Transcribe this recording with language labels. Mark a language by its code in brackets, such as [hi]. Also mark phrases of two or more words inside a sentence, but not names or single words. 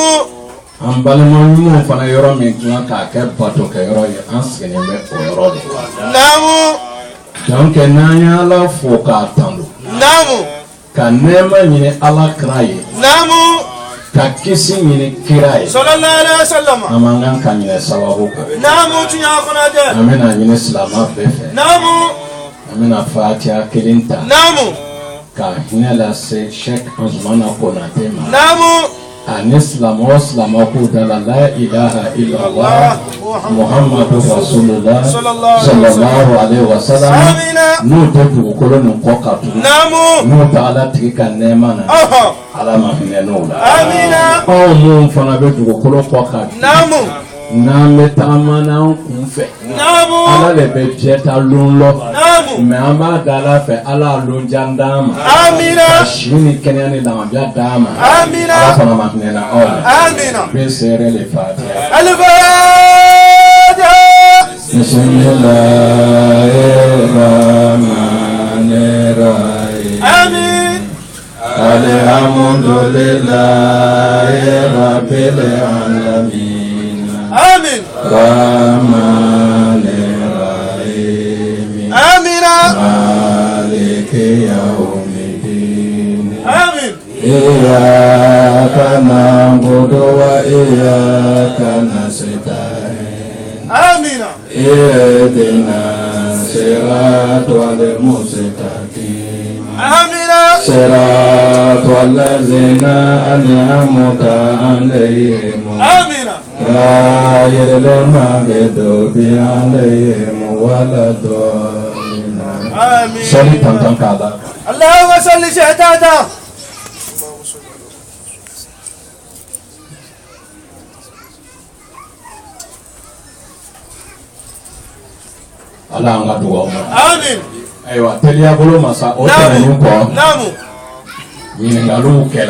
[bm] An balima ɲumanw fana yɔrɔ min dilan k'a kɛ batokɛyɔrɔ ye an sigilen bɛ o yɔrɔ de la. Naamu. Donc n'an ye Ala fo k'a tanu. Naamu. Ka nɛɛma ɲini Ala kira ye. Naamu. Ka kisi ɲini kira ye. [ar] صلى الله عليه وسلم. [bm] An man kan ka ɲinɛ sababu kɔ. Naamu tiɲɛ kɔnɔjɛ. An bɛna ɲini silama bɛɛ fɛ. Naamu. An bɛna Fatiha kelen ta. Naamu. Ka hinɛ lase Sheikh Anzumana Konate ma. Naamu. Ani silama o silama k'u da la [ar] لا إله إلا الله محمد رسول الله صلى الله عليه وسلم. [bm] N'o tɛ dugukolo nin kɔ ka tugu. Naamu. N'o tɛ Ala tigi ka nɛɛma na. Ala ma hinɛ n'o la. Amina. Anw minnu fana bɛ dugukolo kɔ ka tugu. Naamu. N'an bɛ tagama n'an kun fɛ. Naamu. Ala de bɛ diɲɛ ta lon lɔ. Naamu. Mais an b'a da Ala fɛ Ala y'a lon jan d'an ma. Amina. Ka si ni kɛnɛya ni lafiya d'an ma. Amina. Ala fana ma hinɛ na aw la. Amina. Bɛ seere le Fatiha. Al-Fatiha. [ar] بسم الله الرحمن الرحيم. Amin. الحمد لله رب العالمين. Amin. الرحمن الرحيم. Amina. مالك يوم الدين. Amin. إياك نعبد وإياك نستعين. Amina. اهدنا الصراط المستقيم. Amina. صراط الذين أنعمت عليهم. Amina. غير المغضوب عليهم ولا الضالين. آمين. صلي تنتن كذا. اللهم صل شهدادا. [bm] Ala an ka dugawu ma. Amin. Ayiwa teliya bolo masa o tɛmɛnen kɔ. Naamu. Ɲininkaliw kɛla.